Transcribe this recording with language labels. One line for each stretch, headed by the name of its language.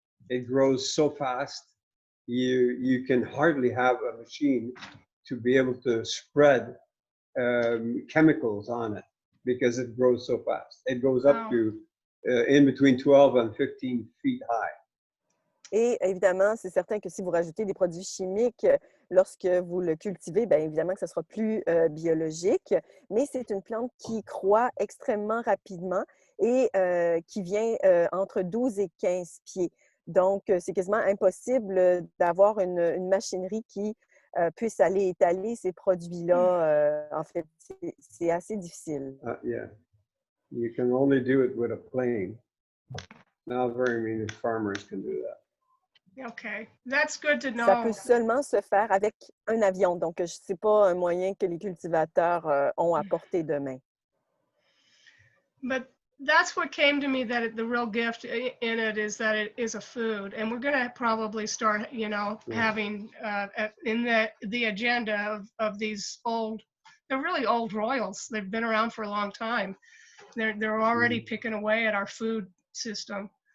English: It grows so fast, you can hardly have a machine to be able to spread chemicals on it because it grows so fast. It goes up to in between 12 and 15 feet high.
French: Et évidemment, c'est certain que si vous rajoutez des produits chimiques lorsque vous le cultivez, bien évidemment que ce sera plus biologique, mais c'est une plante qui croît extrêmement rapidement et qui vient entre 12 et 15 pieds. Donc, c'est quasiment impossible d'avoir une machinerie qui puisse aller étaler ces produits-là. En fait, c'est assez difficile.
English: Yeah. You can only do it with a plane. Not very many farmers can do that. Okay, that's good to know.
French: Ça peut seulement se faire avec un avion. Donc, ce n'est pas un moyen que les cultivateurs ont à portée de main.
English: But that's what came to me, that the real gift in it is that it is a food. And we're going to probably start, having in the agenda of these they're really old royals. They've been around for a long time. They're already picking away at our food system.